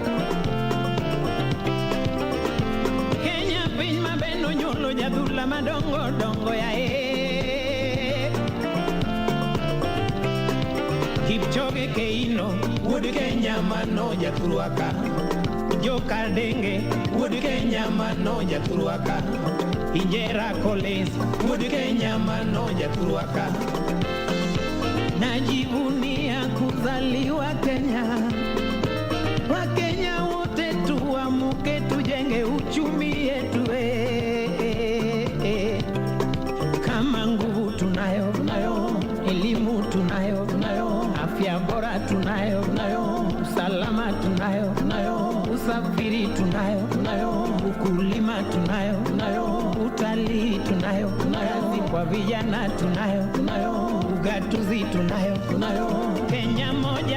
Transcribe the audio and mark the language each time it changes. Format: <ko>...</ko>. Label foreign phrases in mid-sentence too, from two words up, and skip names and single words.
<luo>Kenya piny mabeno nyuolo jadhula madongo dongo yae. Kipchoge Keino wuod Kenya mano jathurwaka. Joka Denge wuod Kenya mano jathurwaka. Injera Collins wuod Kenya mano jathurwaka.</luo> <sw>Najivunia kuzaliwa Kenya. Wakenya wote tuamuke tujenge uchumi yetu kama nguvu tunayo, elimu tunayo, afya bora tunayo, usalama tunayo, usafiri tunayo, ukulima tunayo, utalii tunayo, kazi kwa vijana tunayo, ugatuzi tunayo, Kenya moja</sw>